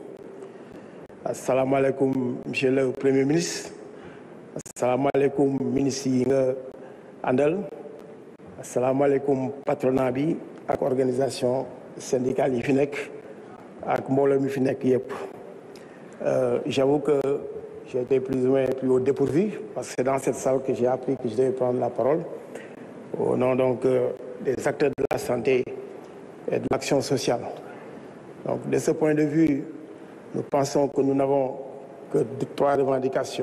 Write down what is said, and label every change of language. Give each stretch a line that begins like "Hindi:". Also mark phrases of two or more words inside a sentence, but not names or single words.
Arabic: السلام عليكم
French: Monsieur le Premier ministre.
Arabic: السلام عليكم ministre Andal. السلام عليكم
Wolof: patronat bi ak
French: organisation syndicale
Wolof: yi fi nek ak mbolo mi fi nek yépp.
French: J'avoue que j'ai été plus ou moins plus au dépourvu parce que c'est dans cette salle que j'ai appris que je devais prendre la parole au nom donc des acteurs de la santé et de l'action sociale. Donc, de ce point de vue, nous pensons que nous n'avons que 3 revendications.